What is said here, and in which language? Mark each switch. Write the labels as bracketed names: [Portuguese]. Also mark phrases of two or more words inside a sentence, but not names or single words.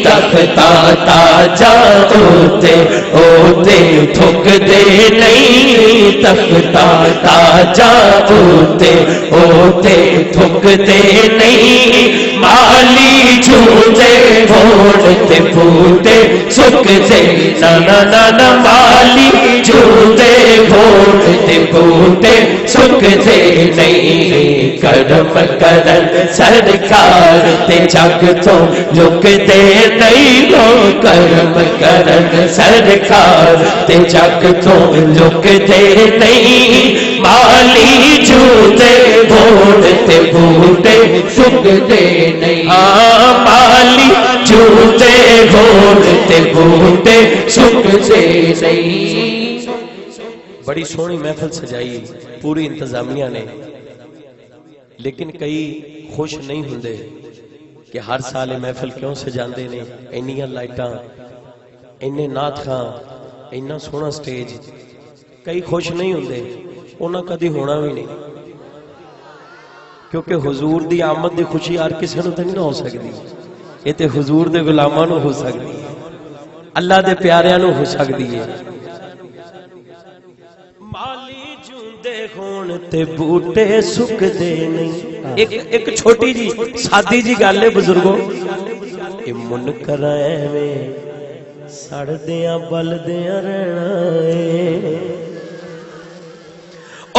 [Punjabi] تختہ تاجاں اوتے تھک دے نہیں. تختہ تاجاں اوتے تھک دے نہیں. مالی چوندے ہون تے بوٹے سک دے نانا نانا. مالی چوندے ہون تے بوٹے سک دے نہیں. کرم کرن سرکار تے جگ تو لک دے نہیں. کرم کرن سرکار تے جگ تو لک دے نہیں. مالی چوندے ہون تے بوٹے سک دے نہیں. مالی چوندے ہون تے بوٹے سک دے نہیں. بڑی سونی محفل سجائی پوری انتظامیہ نے، لیکن کئی خوش نہیں ہوندے کہ ہر سال محفل کیوں سجاندے نے. اینیاں لائٹاں، اینے نعت خاں، اینا سونا سٹیج. کئی خوش نہیں ہوندے، انہاں کدی ہونا بھی نہیں. کیونکہ حضور دی آمد دی خوشی ہر کسی نوں تے نہیں ہو سکدی. یہ تے حضور دے غلاماں نوں ہو سکدی ہے، اللہ دے پیاریاں نوں ہو سکدی ہے. مالی چوندے ہون تے بوٹے سک دے نہیں. ایک چھوٹی جی سادی جی گل ہے بزرگوں. اے منکر ایویں سڑدیاں بلدیاں رہنا اے.